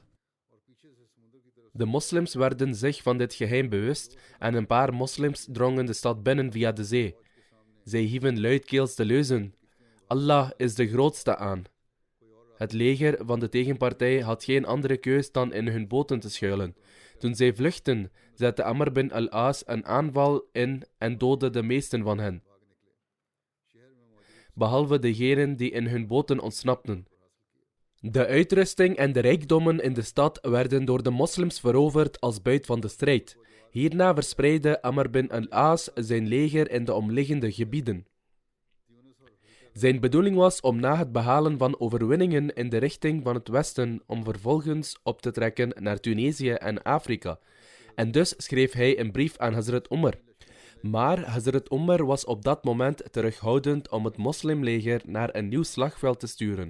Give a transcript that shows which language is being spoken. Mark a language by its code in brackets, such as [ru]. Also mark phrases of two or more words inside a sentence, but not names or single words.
[nl] De moslims werden zich van dit geheim bewust en een paar moslims drongen de stad binnen via de zee. Zij hieven luidkeels de leuzen: Allah is de grootste aan. Het leger van de tegenpartij had geen andere keus dan in hun boten te schuilen. Toen zij vluchtten, zette Amr bin al-As een aanval in en doodde de meesten van hen, behalve degenen die in hun boten ontsnapten. De uitrusting en de rijkdommen in de stad werden door de moslims veroverd als buit van de strijd. Hierna verspreidde Amr bin al-As zijn leger in de omliggende gebieden. Zijn bedoeling was om na het behalen van overwinningen in de richting van het westen om vervolgens op te trekken naar Tunesië en Afrika. En dus schreef hij een brief aan Hazrat Umar. Maar Hazrat Umar was op dat moment terughoudend om het moslimleger naar een nieuw slagveld te sturen.